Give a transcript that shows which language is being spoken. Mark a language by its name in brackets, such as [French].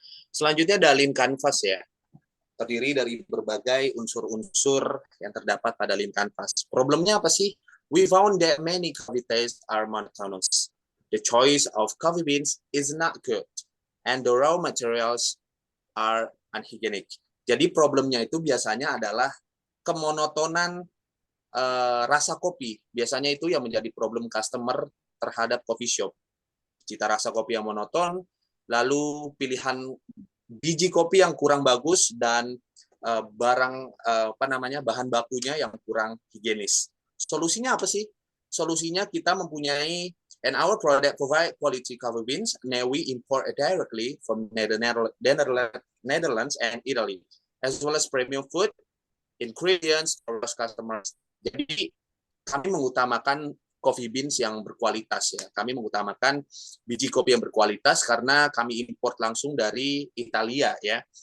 [Indonesian] Selanjutnya ada Lean Canvas ya. Terdiri dari berbagai unsur-unsur yang terdapat pada Lean Canvas. Problemnya apa sih? [English] We found that many coffee tastes are monotonous. The choice of coffee beans is not good, and the raw materials are unhygienic. [Indonesian] Jadi problemnya itu biasanya adalah kemonotonan rasa kopi. Biasanya itu yang menjadi problem customer terhadap coffee shop. Cita rasa kopi yang monoton, lalu pilihan biji kopi yang kurang bagus, dan bahan bakunya yang kurang higienis. Solusinya apa sih? Solusinya kita mempunyai [English] and our product provide quality coffee beans. Now we import directly from Netherlands and Italy, as well as premium food ingredients for customers. [Indonesian] Jadi kami mengutamakan coffee beans yang berkualitas ya. Kami mengutamakan biji kopi yang berkualitas karena kami import langsung dari Italia ya.